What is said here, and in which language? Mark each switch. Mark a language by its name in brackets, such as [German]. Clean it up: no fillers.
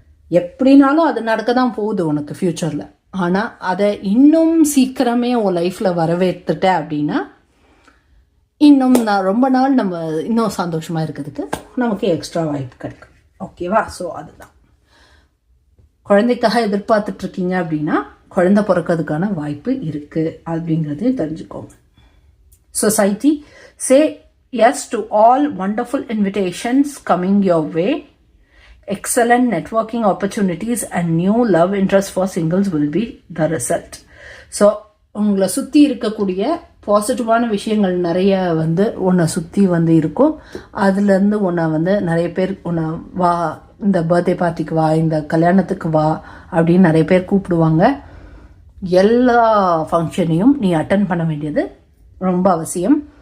[Tamil] எப்படினாலும் அது நடக்க தான் போகுது உனக்கு ஃப்யூச்சரில். ஆனால் அதை இன்னும் சீக்கிரமே உன் லைஃப்பில் வரவேற்றுட்ட அப்படின்னா இன்னும் ரொம்ப நாள் நம்ம இன்னும் சந்தோஷமாக இருக்கிறதுக்கு நமக்கு எக்ஸ்ட்ரா வாய்ப்பு கிடைக்கும். ஓகேவா? ஸோ அதுதான், குழந்தைக்காக எதிர்பார்த்துட்ருக்கீங்க அப்படின்னா குழந்தை பிறக்கிறதுக்கான வாய்ப்பு இருக்குது அப்படிங்கிறதையும் தெரிஞ்சுக்கோங்க. [English] Society say yes to all wonderful invitations coming your way. Excellent networking opportunities and new love interest for singles will be the result. [Tamil] So உங்களை சுற்றி இருக்கக்கூடிய பாசிட்டிவான விஷயங்கள் நிறைய வந்து உன்னை சுற்றி வந்து இருக்கும். அதுலேருந்து உன்னை வந்து நிறைய பேர் உன்னை வா, இந்த பர்த்டே பார்ட்டிக்கு வா, இந்த கல்யாணத்துக்கு வா அப்படின்னு நிறைய பேர் கூப்பிடுவாங்க. எல்லா ஃபங்க்ஷனையும் நீ அட்டன் பண்ண வேண்டியது ரொம்ப அவசியம்.